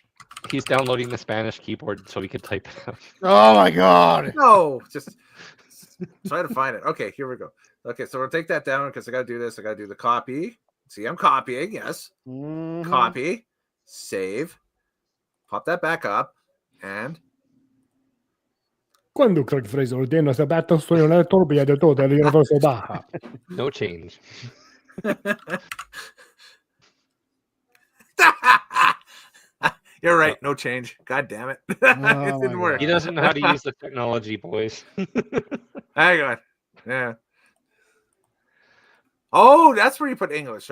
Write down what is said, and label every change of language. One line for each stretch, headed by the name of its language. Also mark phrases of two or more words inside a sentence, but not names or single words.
English: He's downloading the Spanish keyboard so he could type it out. Oh my god. No, just try to find it. Okay, here we go. Okay, so we'll take that down because I gotta do this. I gotta do the copy. See, I'm copying, yes. Mm-hmm. Copy, save, pop that back up, and
Spanish: Quando Craig Fraser ordena su abitazione la entropia de todo el universo Baja.
English: No change. You're right. No change. God damn it. It didn't work. He doesn't know how to use the technology, boys. Hang on. Yeah. Oh, that's where you put English.